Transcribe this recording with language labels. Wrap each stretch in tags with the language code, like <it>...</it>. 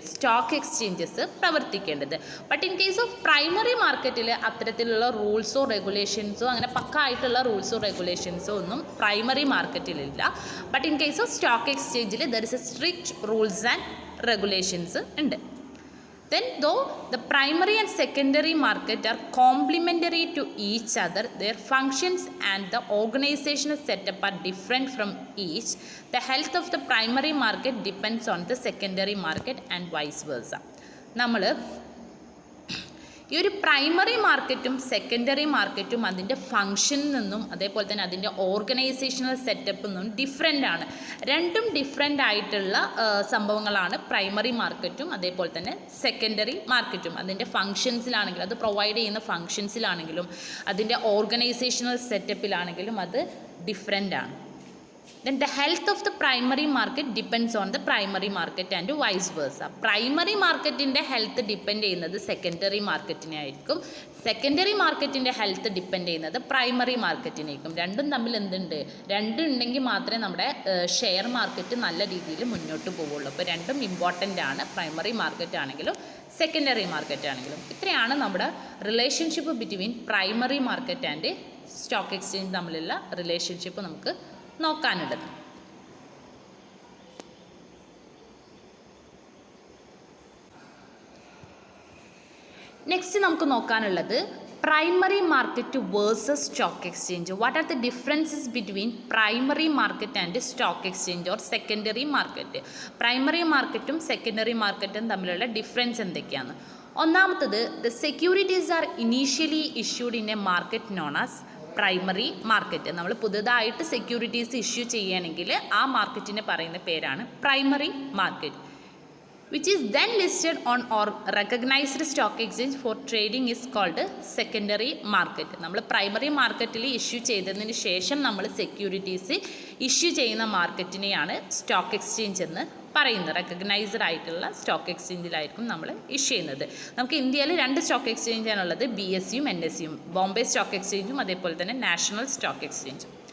<ml>Stock exchanges പ്രവർത്തിക്കേണ്ടത്.</ml> <en>but in case of</en> <ml>primary മാർക്കറ്റിൽ അത്തരത്തിലുള്ള റൂൾസോ റെഗുലേഷൻസോ അങ്ങനെ പക്കായിട്ടുള്ള റൂൾസോ റെഗുലേഷൻസോ ഒന്നും primary മാർക്കറ്റിലില്ല.</ml> <en>But in case of stock എക്സ്ചേഞ്ചിൽ there is a strict rules and regulations ഉണ്ട്. Then though the primary and secondary market are complementary to each other, their functions and the organizational setup are different from each. The health of the primary market depends on the secondary market and vice versa.</en> <ml>നമ്മൾ ഈ ഒരു primary മാർക്കറ്റും secondary മാർക്കറ്റും അതിൻ്റെ ഫങ്ഷനിൽ നിന്നും അതേപോലെ തന്നെ അതിൻ്റെ ഓർഗനൈസേഷണൽ സെറ്റപ്പിൽ നിന്നും ഡിഫറെൻ്റ് ആണ്. രണ്ടും ഡിഫറെൻ്റ് ആയിട്ടുള്ള സംഭവങ്ങളാണ് പ്രൈമറി മാർക്കറ്റും അതേപോലെ തന്നെ സെക്കൻഡറി മാർക്കറ്റും. അതിൻ്റെ ഫങ്ഷൻസിലാണെങ്കിലും അത് പ്രൊവൈഡ് ചെയ്യുന്ന ഫങ്ഷൻസിലാണെങ്കിലും അതിൻ്റെ ഓർഗനൈസേഷണൽ സെറ്റപ്പിലാണെങ്കിലും അത് ഡിഫറെൻ്റ് ആണ്.</ml> <en>Then the health of the primary market depends on the primary market and vice versa.</en> <ml>Primary marketൻ്റെ health depend ചെയ്യുന്നത് സെക്കൻഡറി മാർക്കറ്റിനെ ആയിരിക്കും. സെക്കൻഡറി മാർക്കറ്റിൻ്റെ ഹെൽത്ത് ഡിപ്പെൻഡ് ചെയ്യുന്നത് പ്രൈമറി മാർക്കറ്റിനേക്കും. രണ്ടും തമ്മിൽ എന്തുണ്ട്? രണ്ടും ഉണ്ടെങ്കിൽ മാത്രമേ നമ്മുടെ ഷെയർ മാർക്കറ്റ് നല്ല രീതിയിൽ മുന്നോട്ട് പോവുള്ളൂ. അപ്പോൾ രണ്ടും ഇമ്പോർട്ടൻ്റ് ആണ്, പ്രൈമറി മാർക്കറ്റ് ആണെങ്കിലും സെക്കൻഡറി മാർക്കറ്റ് ആണെങ്കിലും. ഇത്രയാണ് നമ്മുടെ</ml> <en>relationship between primary market and stock exchange</en> <ml>തമ്മിലുള്ള റിലേഷൻഷിപ്പ് നമുക്ക് നോക്കാനുള്ളത്. നെക്സ്റ്റ് നമുക്ക് നോക്കാനുള്ളത് primary market versus stock exchange.</ml> <en>What are the differences between primary market and stock exchange or secondary market?</en> <ml>Primary മാർക്കറ്റും secondary മാർക്കറ്റും തമ്മിലുള്ള difference എന്തൊക്കെയാണ്?</ml> <en>ഒന്നാമത്തത്, the securities are initially issued in a market known as primary market.</en> <ml>നമ്മൾ പുതുതായിട്ട് securities issue ചെയ്യുകയാണെങ്കിൽ ആ മാർക്കറ്റിനെ പറയുന്ന പേരാണ് primary market.</ml> <en>which is then listed on or recognized stock exchange for trading is called secondary market.</en> <ml>നമ്മൾ primary മാർക്കറ്റിൽ issue ചെയ്തതിന് ശേഷം നമ്മൾ സെക്യൂരിറ്റീസ് ഇഷ്യൂ ചെയ്യുന്ന മാർക്കറ്റിനെയാണ് സ്റ്റോക്ക് എക്സ്ചേഞ്ച് എന്ന് പറയുന്നത്. റെക്കഗ്നൈസ്ഡ് ആയിട്ടുള്ള സ്റ്റോക്ക് എക്സ്ചേഞ്ചിലായിരിക്കും നമ്മൾ ഇഷ്യൂ ചെയ്യുന്നത്. നമുക്ക് ഇന്ത്യയിൽ 2 സ്റ്റോക്ക് എക്സ്ചേഞ്ചാണുള്ളത്, BSEയും NSEയും, ബോംബെ സ്റ്റോക്ക് എക്സ്ചേഞ്ചും അതേപോലെ തന്നെ നാഷണൽ സ്റ്റോക്ക് എക്സ്ചേഞ്ചും.</ml>